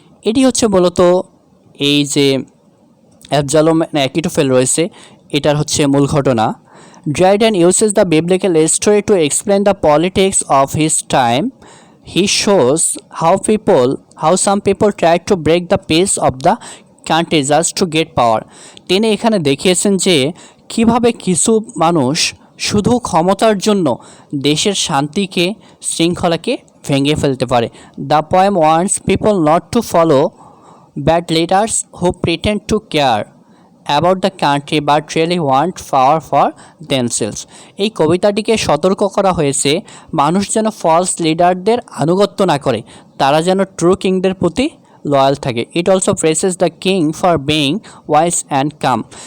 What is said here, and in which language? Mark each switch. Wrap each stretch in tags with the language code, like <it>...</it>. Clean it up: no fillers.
<bn>এটি হচ্ছে মূলত এই যে অ্যাবজালম অ্যাকিটোফেল রয়েছে এটার হচ্ছে মূল ঘটনা।</bn> <en>Dryden uses the biblical story to explain the politics of his time. He shows how some people tried to break the peace of the country just to get power.</en> <bn>তিনি এখানে দেখিয়েছেন যে কিভাবে কিছু মানুষ শুধু ক্ষমতার জন্য দেশের শান্তিকে, শৃঙ্খলাকে ভেঙে ফেলতে পারে।</bn> <en>The poem warns people not to follow bad leaders who pretend to care about the country but really want power for themselves.</en> <bn>এই কবিতাটিকে সতর্ক করা হয়েছে মানুষ যেন ফলস লিডারদের আনুগত্য না করে, তারা যেন ট্রু কিংদের প্রতি লয়াল থাকে।</bn> <en>It also praises the king for being wise and calm.</en>